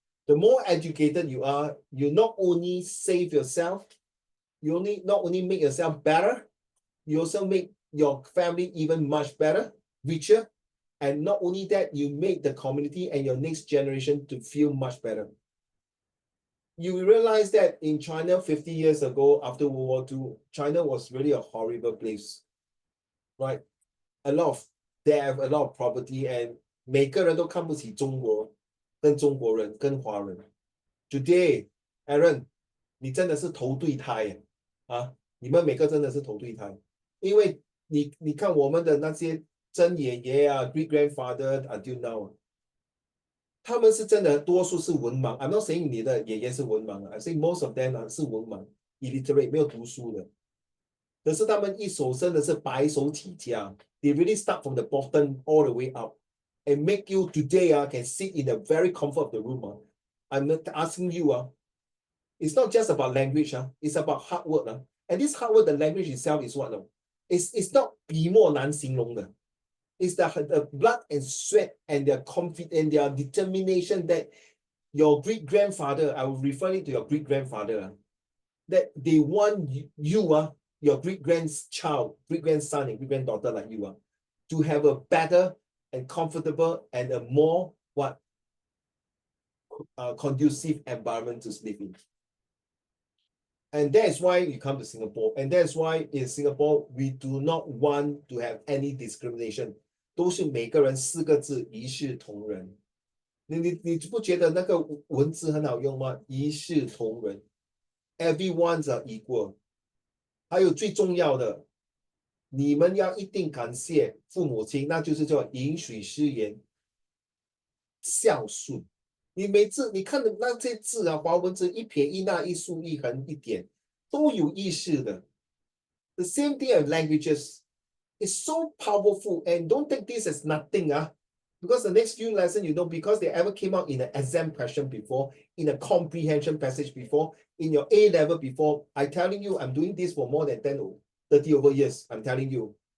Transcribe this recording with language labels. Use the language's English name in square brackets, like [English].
[English] The more educated you are, you not only save yourself, you not only make yourself better, you also make your family even much better, richer, and not only that, you make the community and your next generation to feel much better. You realize that in China 50 years ago, after World War II, China was really a horrible place, right? They have a lot of property, and [Chinese] 每个人都看不起中国，跟中国人，跟华人。 Today, Aaron, 你真的是投对胎你们每个真的是投对胎，因为你看我们的那些曾爷爷啊， [English] great grandfather until now [Chinese] 啊，他们是真的多数是文盲。 [English] I'm not saying [Chinese] 你的爷爷是文盲， [English] I say most of them [Chinese] 啊是文盲，illiterate 没有读书的。可是他们一手真的是白手起家， [English] they really start from the bottom all the way up and make you today can sit in the very comfort of the room. I'm not asking you it's not just about language it's about hard work and this hard work, the language itself is what it's not [Chinese] 笔墨难形容的。 [English] It's the blood and sweat and their confidence and their determination that your great grandfather, I will refer it to your great grandfather, that they want you, your great grandchild, great grandson, and great granddaughter like you to have a better and comfortable and a more conducive environment to live in. And that's why you come to Singapore. And that's why in Singapore, we do not want to have any discrimination. [Chinese] 都是每个人4个字一视同仁。你不觉得那个文字很好用吗？一视同仁 ， [English] everyone's equal。 [Chinese] 还有最重要的，你们要一定感谢父母亲，那就是叫饮水思源，孝顺。你每次你看的那些字华文字一撇一捺一竖一横一点，都有意识的。 [English] The same thing as languages is so powerful, and don't take this as nothing because the next few lessons, because they ever came out in an exam question before, in a comprehension passage before, in your A level before. I'm telling you, I'm doing this for more than 10 or 30 over years. I'm telling you.